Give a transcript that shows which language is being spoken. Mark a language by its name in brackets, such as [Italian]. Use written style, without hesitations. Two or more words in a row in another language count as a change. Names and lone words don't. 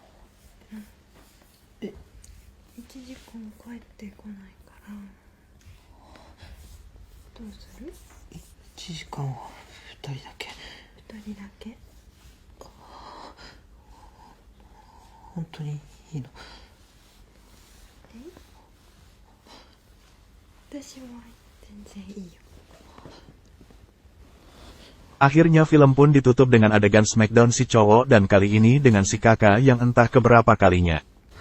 [Japanese] 1 時間も帰ってこないからどうする 1時間は2人だけ。 2人だけ。本当にいいの？私は全然いいよ。 [Indonesian] Akhirnya film pun ditutup dengan adegan smackdown si cowok dan kali ini dengan si kakak yang entah keberapa kalinya.